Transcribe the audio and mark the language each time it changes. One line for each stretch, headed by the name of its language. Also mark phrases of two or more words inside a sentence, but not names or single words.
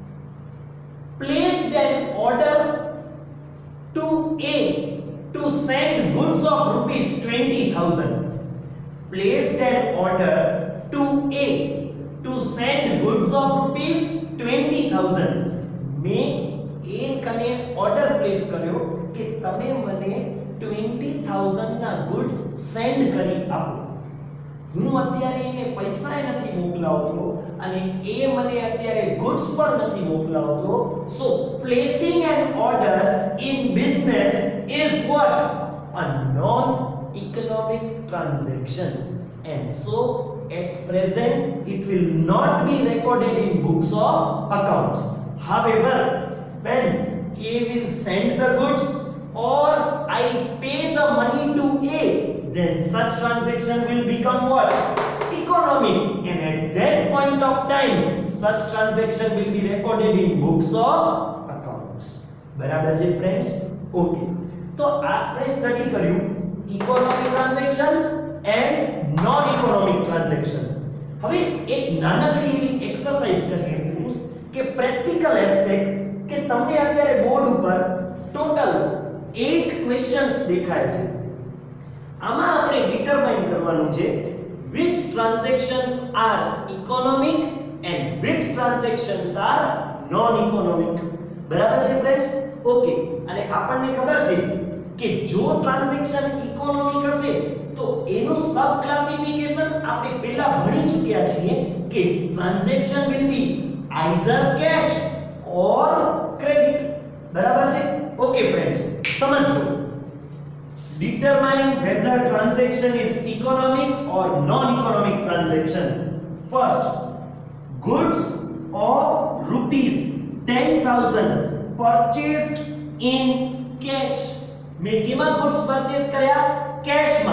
English: Placed an order to A to send goods of rupees 20,000. Placed an order to A to send goods of rupees 20,000.
Gujarati: મેં A કને
English: order place
Gujarati: કર્યો કે તમે મને 20,000 ના
English: goods send
Gujarati: કરી આપો. હું અત્યારે એને પૈસા નથી મોકલાવતો અને એ મને અત્યારે goods પણ નથી મોકલાવતો.
English: So placing an order in business is what? A non-economic transaction. And so at present it will not be recorded in books of accounts. However, when A will send the goods or I pay the money to A, then such transaction will become what? Economic. And at that point of time, such transaction will be recorded in books of accounts.
Gujarati: બરાબર છે
English: friends? Okay.
Gujarati: તો આપણે સ્ટડી કર્યું
English: economic transaction and non-economic transaction.
Gujarati: હવે એક નાનકડી એવી એક્સરસાઇઝ કરીએ ફ્રેન્ડ્સ કે
English: practical aspect
Gujarati: કે તમને અત્યારે બોર્ડ ઉપર
English: total 8 questions
Gujarati: દેખાય છે. આમાં આપણે ડિટરમાઇન કરવાનું છે
English: which transactions are economic and which transactions are non-economic.
Gujarati: બરાબર છે
English: friends? okay.
Gujarati: અને આપણને ખબર છે કે જો ટ્રાન્ઝેક્શન ઇકોનોમિક હશે તો એનું
English: sub classification
Gujarati: આપણે પહેલા ભણી ચૂક્યા છીએ કે
English: transaction will be either cash or credit.
Gujarati: બરાબર છે?
English: okay friends,
Gujarati: સમજો.
English: Determine whether transaction is economic or non-economic transaction. First, goods of rupees 10,000 purchased in cash.
Gujarati: મેં કેમાં
English: goods purchase
Gujarati: करया? Cash मा.